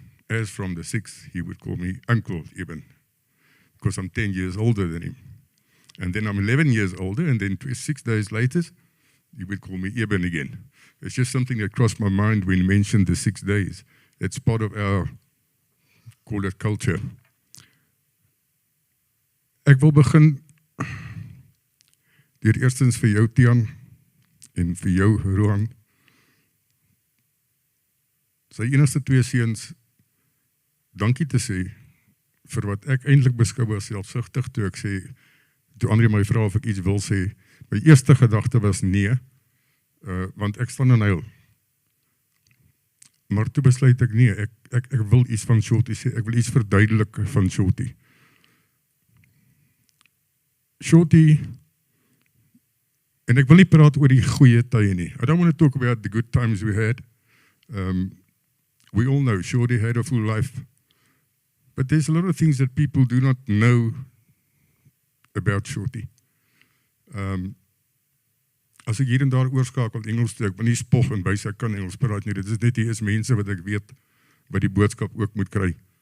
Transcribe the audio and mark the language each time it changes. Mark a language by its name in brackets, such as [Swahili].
[English] as from the 6th, he would call me Uncle Eben, because I'm 10 years older than him. And then I'm 11 years older, and then 6 days later, he would call me Eben again. It's just something that crossed my mind when he mentioned the 6 days. It's part of our, call it culture. [Afrikaans] Ek wil begin deur eerstens vir jou, Tian, en vir jou, Rohan. Sy enigste 2 seuns, dankie te sê, vir wat ek eintlik beskou as selfsugtig, toe André my vra of ek iets wil sê. My eerste gedagte was nee, want ek staan in huil. Maar toe besluit ek nee, ek wil iets van Shorty sê, ek wil iets verduidelik van Shorty. Shorty, en ek wil nie praat oor die goeie tye nie. [English] I don't want to talk about the good times we had. We all know Shorty had a full life. But there's a lot of things that people do not know about Shorty. [Afrikaans] As ek hier en daar oorskakel Engels toe, ek wil nie spog en wys ek kan Engels praat nie. Dit is net die mense wat ek weet wat die boodskap ook moet kry.